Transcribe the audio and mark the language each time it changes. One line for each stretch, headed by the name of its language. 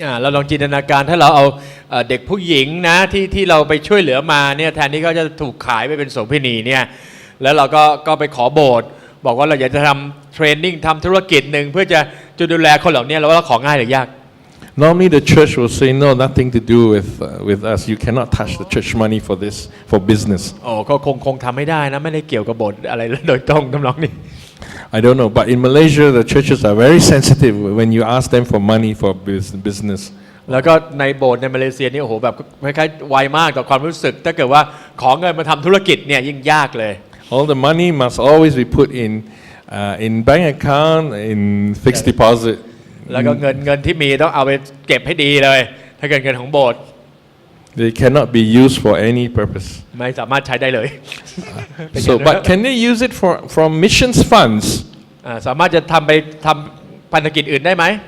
Thai: เราลองจินตนาการถ้าเราเอาเด็กผู้หญิงนะที่เราไปช่วยเหลือมาเนี่ยแทนที่เขาจะถูกขายไปเป็นโสเภณีเนี่ยแล้วเราก็ไปขอโบสถ์บอกว่าเราอยากจะทำเทรนนิ่งทำธุรกิจหนึ่งเพื่อจะดูแลคนเหล่านี้เราว่าของง่ายหรือ ยาก
English: Normally the church will say no, nothing to do with us. You cannot touch the church money for this, for business.
Thai: โอ้ก็คงทำไม่ได้นะไม่ได้เกี่ยวกับโบสถ์อะไรโดยตรงทำนองนี้
English: I don't know, but in Malaysia the churches are very sensitive when you ask them for money for business.
Thai: แล้วก็ในโบสถ์ในมาเลเซียนี่โอ้โหแบบคล้ายๆไวมากต่อความรู้สึกถ้าเกิดว่าขอเงินมาทำธุรกิจเนี่ยยิ่งยากเลย
English: All the money must always be put in bank account, in fixed deposit.
Thai: แล้วก็เงินที่มีต้องเอาไปเก็บให้ดีเลยถ้าเกิดเงินของโบสถ์
English: They cannot be used for any purpose.
Thai: ไม่สามารถใช้ได้เลย
English: So, but can they use it from missions funds?
Thai: สามารถจะไปทำพันธกิจอื่นได้ไหม